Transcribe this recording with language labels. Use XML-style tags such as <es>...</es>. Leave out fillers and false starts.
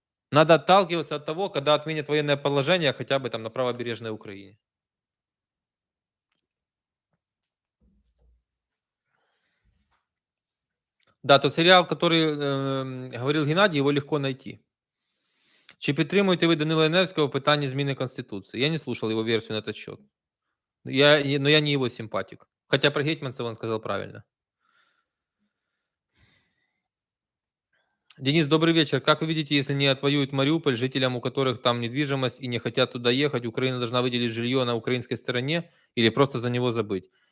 <ru>Надо отталкиваться от того, когда отменят военное положение хотя бы там на правобережной Украине. Да, тот сериал, который говорил Геннадий, его легко найти.</ru> <uk>Чи підтримуєте ви Данила Яневського в питанні зміни Конституції?</uk> <ru>Я не слушал его версию на этот счет. Но я не его симпатик. Хотя про Гетманцева он сказал правильно. Денис, добрый вечер. Как вы видите, если не отвоюют Мариуполь, жителям, у которых там недвижимость и не хотят туда ехать, Украина должна выделить жилье на украинской стороне или просто за него забыть?</ru>